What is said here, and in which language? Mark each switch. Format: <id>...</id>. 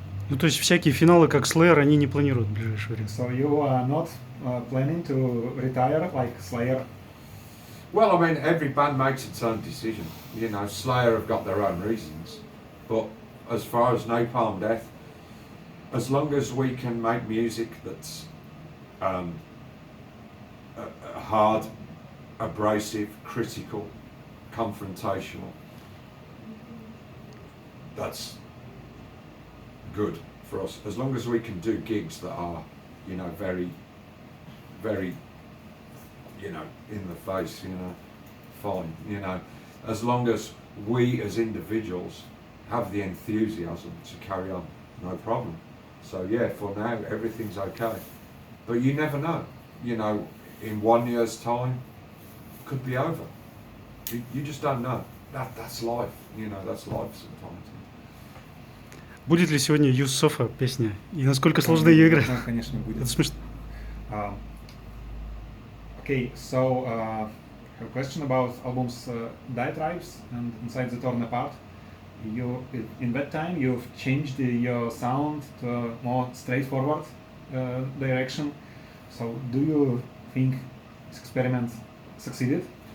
<ru>Ну, то есть всякие финалы, как Slayer, они не планируют в ближайшее время.</ru> <en>So you are not planning to retire like Slayer? Well, I mean, every band makes its own decision. You know, Slayer have got their own reasons. But as far as Napalm Death, as long as we can make music that's hard, abrasive, critical, confrontational, that's good for us. As long as we can do gigs that are, you know, very, very, you know, in the face, you know, fine, you know, as long as we as individuals have the enthusiasm to carry on, no problem. So yeah, for now everything's okay, but you never know, you know, in 1 year's time could be over. You just don't know. That's life, you know, that's life sometimes.</en> <ru>Будет ли сегодня Use Sofa песня? И насколько сложно ее играть? Да, конечно, будет. Это смешно.</ru> <en>Okay, so I have a question about album's diatribes and Inside the Torn Apart. You, in that time, you've changed your sound to a more straightforward direction. So, do you think this experiment succeeded?</en>